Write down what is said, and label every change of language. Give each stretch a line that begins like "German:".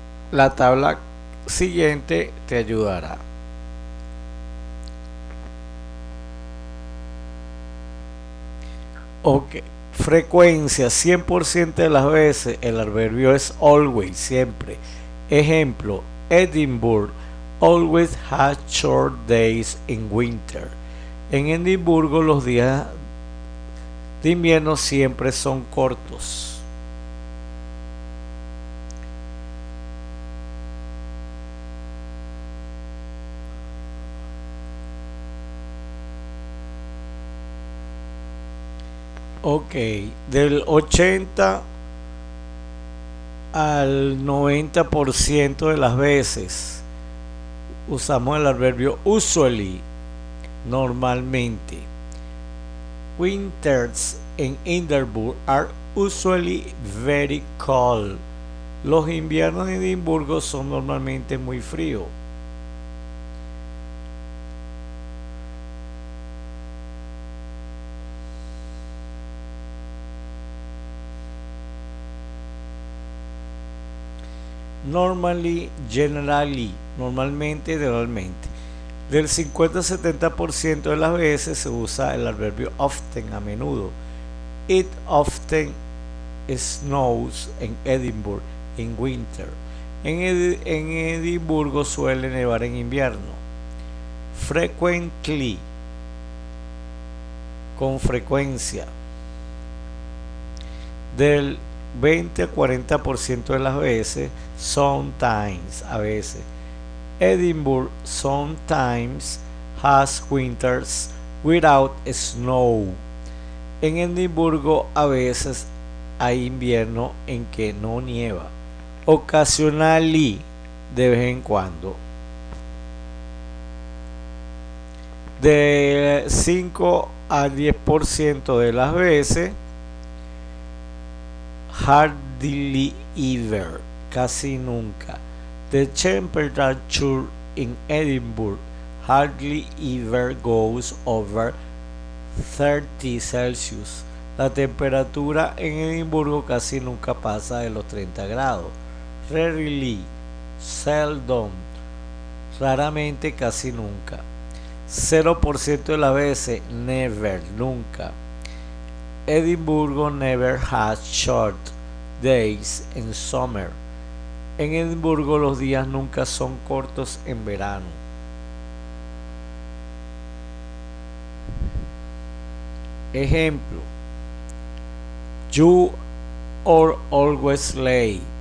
Spanish: La tabla siguiente te ayudará. Ok, frecuencia, 100% de las veces el adverbio es always, siempre. Ejemplo,
English: Edinburgh always has short days in winter.
Spanish: En Edimburgo los días de invierno siempre son cortos. Ok, del 80 al 90% de las veces usamos el adverbio usually, normalmente.
English: Winters en Edinburgh are usually very cold.
Spanish: Los inviernos en Edimburgo son normalmente muy fríos.
English: Normally, generally,
Spanish: normalmente, generalmente. Del 50-70% de las veces se usa el adverbio often, a menudo.
English: It often snows in Edinburgh in winter.
Spanish: En Edimburgo suele nevar en invierno. Frequently, con frecuencia. Del 20-40% de las veces, sometimes, a veces.
English: Edinburgh sometimes has winters without snow.
Spanish: En Edimburgo a veces hay invierno en que no nieva. Occasionally, de vez en cuando. De 5 a 10% de las veces, hardly ever, casi nunca.
English: The temperature in Edinburgh hardly ever goes over 30 Celsius.
Spanish: La temperatura en Edimburgo casi nunca pasa de los 30 grados.
English: Rarely, seldom,
Spanish: raramente, casi nunca. 0% de las veces, never, nunca.
English: Edimburgo never has short days in summer.
Spanish: En Edimburgo los días nunca son cortos en verano. Ejemplo,
English: you are always late.